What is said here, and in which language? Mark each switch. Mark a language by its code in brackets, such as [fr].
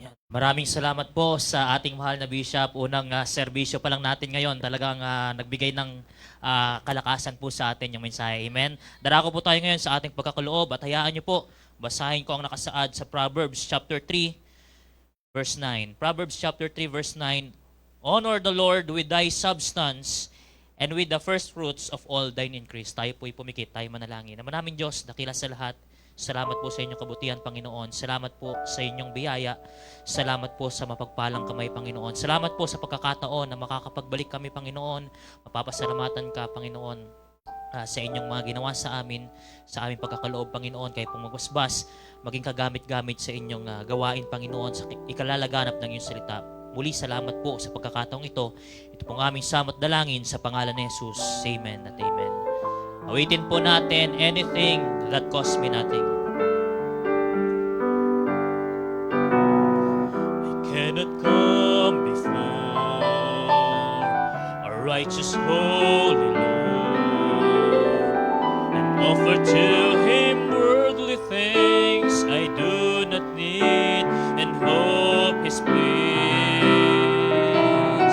[tl] Maraming salamat po sa ating mahal na Bishop. Unang serbisyo pa lang natin ngayon. Talagang nagbigay ng kalakasan po sa atin yung mensahe. Amen. Darako po tayo ngayon sa ating pagkakaloob at hayaan niyo po, basahin ko ang nakasaad sa [en] Proverbs chapter 3, verse 9. Proverbs chapter 3, verse 9. Honor the Lord with thy substance and with the first fruits of all thine increase. [tl] Tayo po'y pumikit, tayo manalangin. Naman namin Diyos, dakila sa lahat. Salamat po sa inyong kabutihan, Panginoon. Salamat po sa inyong biyaya. Salamat po sa mapagpalang kamay, Panginoon. Salamat po sa pagkakataon na makakapagbalik kami, Panginoon. Mapapasalamatan ka, Panginoon, sa inyong mga ginawa sa amin, sa aming pagkakaloob, Panginoon. Kayo pong magbasbas, maging kagamit-gamit sa inyong gawain, Panginoon, sa ikalalaganap ng iyong salita. Muli, salamat po sa pagkakataong ito. Ito pong aming samot dalangin sa pangalan ni Jesus. Amen at amen. Awitin po natin [en] anything that costs me nothing. I cannot come before a righteous holy Lord and offer to Him worldly things I do not need and hope His peace.